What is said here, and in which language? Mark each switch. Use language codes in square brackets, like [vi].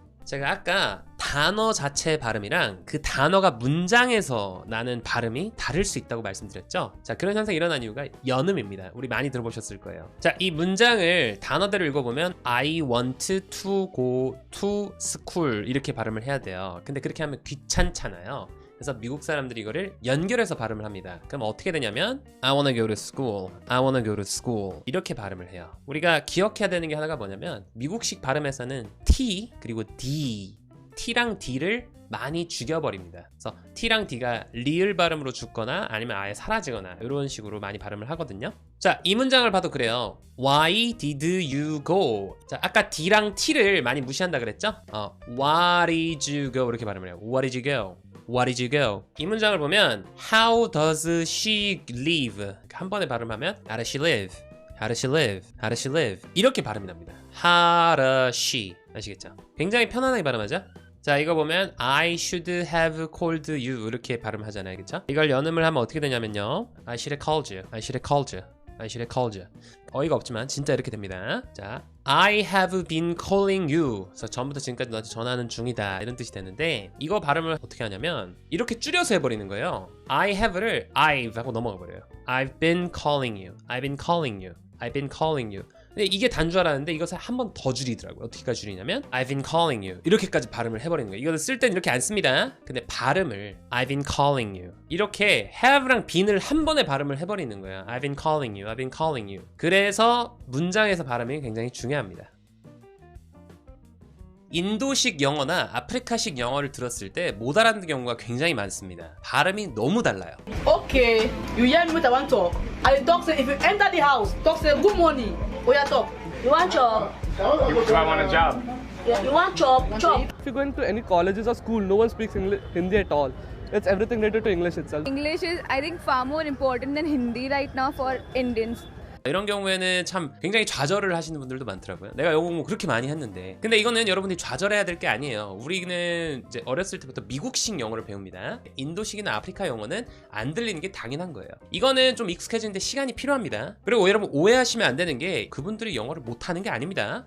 [ko] 제가 아까 단어 자체 발음이랑 그 단어가 문장에서 나는 발음이 다를 수 있다고 말씀드렸죠. 자, 그런 현상이 일어난 이유가 연음입니다. 우리 많이 들어보셨을 거예요. 자, 이 문장을 단어대로 읽어보면 [en] I want to go to school [ko] 이렇게 발음을 해야 돼요. 근데 그렇게 하면 귀찮잖아요. 그래서 미국 사람들이 이거를 연결해서 발음을 합니다. 그럼 어떻게 되냐면 [en] I wanna go to school, I wanna go to school [ko] 이렇게 발음을 해요. 우리가 기억해야 되는 게 하나가 뭐냐면 미국식 발음에서는 T 그리고 D, T랑 D를 많이 죽여버립니다. 그래서 T랑 D가 리을 발음으로 죽거나 아니면 아예 사라지거나 이런 식으로 많이 발음을 하거든요. 자, 이 문장을 봐도 그래요. [en] Why did you go? [ko] 자, 아까 D랑 T를 많이 무시한다 그랬죠? [en] What did you go? [ko] 이렇게 발음을 해요. [en] What did you go? What did you go? [ko] 이 문장을 보면 [en] How does she live? [ko] 한 번에 발음하면 [en] How does she live? How does she live? How does she live? [ko] 이렇게 발음이 납니다. [en] How does she? [ko] 아시겠죠? 굉장히 편안하게 발음하죠? 자, 이거 보면 [en] I should have called you [ko] 이렇게 발음하잖아요. 그쵸? 이걸 연음을 하면 어떻게 되냐면요. [en] I should have called you. I should have called you. I should have called you. [ko] 어이가 없지만 진짜 이렇게 됩니다. [en] 자, I have been calling you. [ko] 그래서 전부터 지금까지 너한테 전화하는 중이다 이런 뜻이 되는데 이거 발음을 어떻게 하냐면 이렇게 줄여서 해버리는 거예요. [en] I have를 I've [ko] 하고 넘어가 버려요. [en] I've been calling you. I've been calling you. I've been calling you. [ko] 근데 이게 단 줄 알았는데 이것을 한 번 더 줄이더라고요. 어떻게까지 줄이냐면 [en] I've been calling you [ko] 이렇게까지 발음을 해버리는 거예요. 이거를 쓸 땐 이렇게 안 씁니다. 근데 발음을 [en] I've been calling you [ko] 이렇게 have랑 bene을 한 번에 발음을 해버리는 거예요. [en] I've been calling you, I've been calling you. [ko] 그래서 문장에서 발음이 굉장히 중요합니다. 인도식 영어나 아프리카식 영어를 들었을 때 못 알아듣는 경우가 굉장히 많습니다. 발음이 너무 달라요. [en] Okay, you hear me what I want to talk. I talk say if you enter the house, talk say good morning. Oh yeah, talk. You want job? Do I want a job? Yeah, you want job? Job. If you go into any colleges or school, no one speaks Hindi at all. It's everything related to English itself. English is, I think, far more important than Hindi right now for Indians. [ko] 이런 경우에는 참 굉장히 좌절을 하시는 분들도 많더라고요. 내가 영어 공부 그렇게 많이 했는데. 근데 이거는 여러분들이 좌절해야 될 게 아니에요. 우리는 이제 어렸을 때부터 미국식 영어를 배웁니다. 인도식이나 아프리카 영어는 안 들리는 게 당연한 거예요. 이거는 좀 익숙해지는데 시간이 필요합니다. 그리고 여러분 오해하시면 안 되는 게 그분들이 영어를 못하는 게 아닙니다.